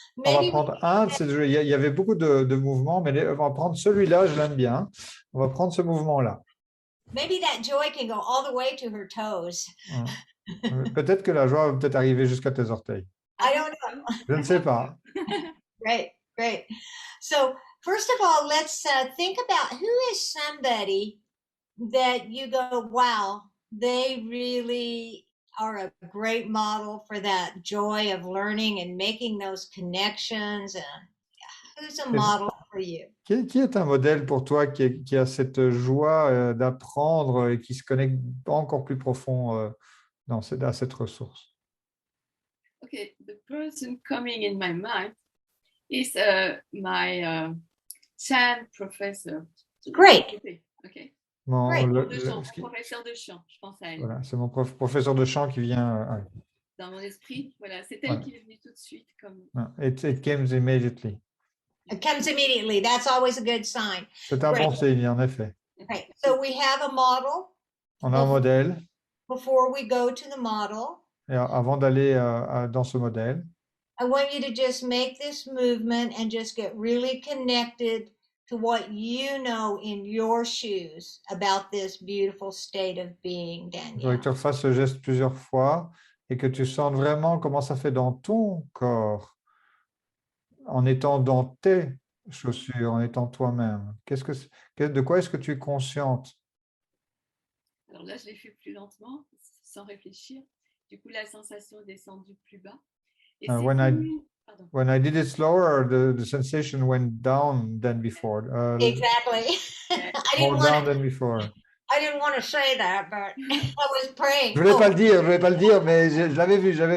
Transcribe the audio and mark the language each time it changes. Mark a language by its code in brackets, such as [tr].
[fr] Maybe on va prendre il y avait beaucoup de mouvements, mais on va prendre celui-là, je l'aime bien. On va prendre ce mouvement-là. [en] Maybe that joy can go all the way to her toes. [fr] Peut-être que la joie va peut-être arriver jusqu'à tes orteils. [en] I don't know. [fr] Je ne sais pas. [en] Great. So first of all, let's think about who is somebody that you go, wow, they really are a great model for that joy of learning and making those connections. And who's a model for you? [fr] Qui est un modèle pour toi qui a cette joie d'apprendre et qui se connecte encore plus profond à cette ressource? [en] Okay, the person coming in my mind is my chant professor. Great. Okay. [fr] Mon professeur de chant, je pense à elle. Voilà, c'est mon professeur de chant qui vient. Dans mon esprit, voilà, c'est elle qui est venue tout de suite. [en] It came immediately. It comes immediately. That's always a good sign. [fr] C'est un bon signe, en effet. [en] Okay, so we have a model. [fr] On a un modèle. [en] Before we go to the model. [fr] Et avant d'aller dans ce modèle. [en] I want you to just make this movement and just get really connected to what you know in your shoes about this beautiful state of being, [fr] Je voudrais Danielle. que tu refasses ce geste plusieurs fois et que tu sentes vraiment comment ça fait dans ton corps en étant dans tes chaussures, en étant toi-même. De quoi est-ce que tu es consciente? Alors là, je l'ai fait plus lentement, sans réfléchir. Du coup, la sensation est descendue plus bas. Et c'est [en] When [fr] pardon. [en] when I did it slower, the sensation went down than before. Exactly. More down than before. I didn't want to say that, but I was praying. [fr] Je voulais pas le dire, mais je l'avais vu.